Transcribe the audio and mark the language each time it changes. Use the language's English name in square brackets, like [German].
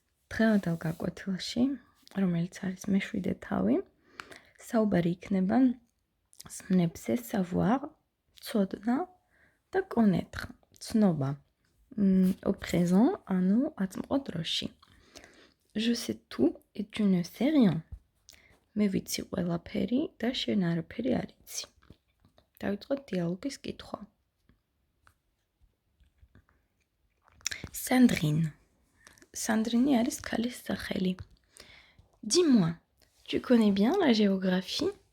[Georgian] დღევანდელ გაკვეთილში, რომელიც არის მე-7 თავი, საუბარი იქნება სმნებზე savoir, ცოდნა და connaître, ცნობა. [French] Au présent, [Georgian] ანუ აწმყო დროში. [French] Je sais tout et tu ne sais rien. [Georgian] მე ვიცი ყველაფერი და შენ არაფერი არ იცი. დავიწყოთ დიალოგის კითხვა. Sandrine. Sandrine არის ქალის სახელი. [French] Dis-moi, tu connais bien la géographie?